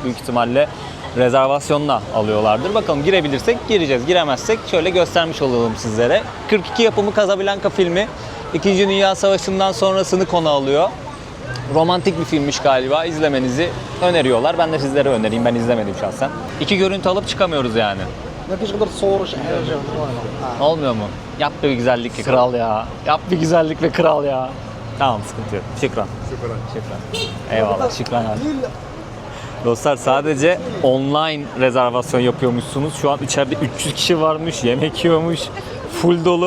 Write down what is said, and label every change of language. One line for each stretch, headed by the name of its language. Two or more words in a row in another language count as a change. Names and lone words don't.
Turkish: Büyük ihtimalle rezervasyonla alıyorlardır. Bakalım girebilirsek gireceğiz. Giremezsek şöyle göstermiş olalım sizlere. 42 yapımı Casablanca filmi. 2. Dünya Savaşı'ndan sonrasını konu alıyor. Romantik bir filmmiş galiba. İzlemenizi öneriyorlar. Ben de sizlere önereyim. Ben izlemedim şahsen. 2 görüntü alıp çıkamıyoruz yani.
Arabic: ما فيش غير تصور شي حاجه فوالا.
Turkish: Olmuyor mu? Yap bir güzellik be kral ya. Yap bir güzellik be kral ya. Tamam, sıkıntı yok. Şükran. Şükran. Eyvallah. Şükran abi. Dostlar, sadece online rezervasyon yapıyormuşsunuz. Şu an içeride 300 kişi varmış, yemek yiyormuş, full dolu.